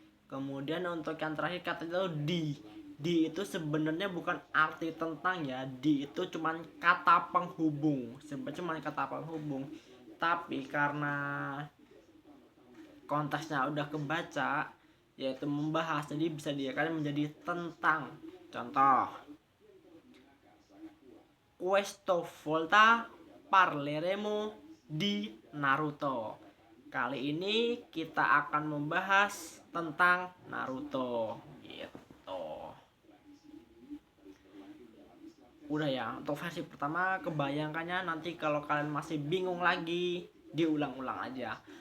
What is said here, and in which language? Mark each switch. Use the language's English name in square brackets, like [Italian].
[Indonesian] Kemudian untuk yang terakhir kata itu di itu sebenarnya bukan arti tentang ya, di itu cuman kata penghubung, sebenarnya cuman kata penghubung, tapi karena konteksnya udah kebaca, yaitu membahas, jadi bisa dikatakan menjadi tentang. [Italian] Contoh, questo volta parleremo di Naruto. [Indonesian] Kali ini kita akan membahas tentang Naruto gitu. Udah ya, untuk versi pertama kebayangkannya, nanti kalau kalian masih bingung lagi diulang-ulang aja.